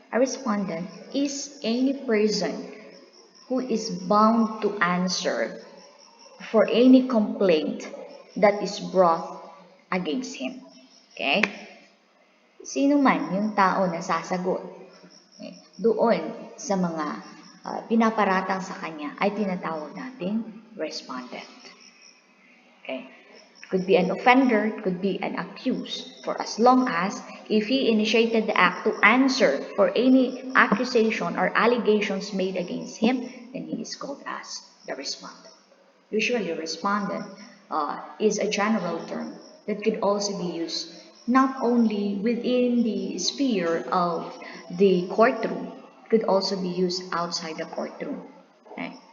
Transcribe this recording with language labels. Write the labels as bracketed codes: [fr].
[en] A respondent is any person who is bound to answer for any complaint that is brought against him. Okay? [tl] Sino man yung tao na sasagot doon sa mga pinaparatang sa kanya ay tinatawag nating respondent. [en] Okay? Could be an offender, could be an accused, for as long as if he initiated the act to answer for any accusation or allegations made against him, then he is called as the respondent. Usually, respondent is a general term that could also be used not only within the sphere of the courtroom, could also be used outside the courtroom. Okay?